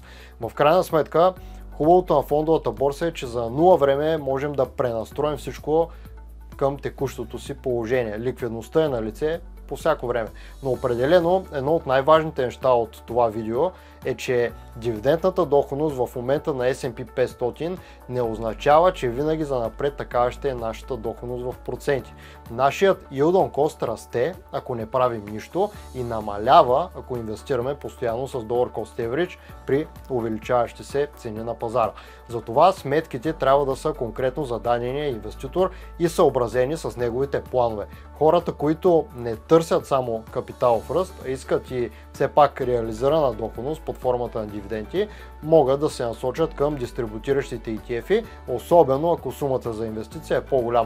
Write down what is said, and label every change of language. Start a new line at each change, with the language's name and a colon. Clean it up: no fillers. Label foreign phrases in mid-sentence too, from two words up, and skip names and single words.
Bulgarian: В крайна сметка, хубавото на фондовата борса е, че за 0 време можем да пренастроим всичко към текущото си положение. Ликвидността е на лице по всяко време. Но определено едно от най-важните неща от това видео е, че дивидендната доходност в момента на S&P 500 не означава, че винаги занапред такава ще е нашата доходност в проценти. Нашият
English: yield on cost
Bulgarian: расте, ако не правим нищо, и намалява, ако инвестираме постоянно с
English: dollar cost average
Bulgarian: при увеличаващи се цени на пазара. Затова сметките трябва да са конкретно за дадения инвеститор и съобразени с неговите планове. Хората, които не търсят само капиталов ръст, а искат и все пак реализирана доходност под формата на дивиденти, могат да се насочат към дистрибутиращите ETF-и, особено ако сумата за инвестиция е по-голяма.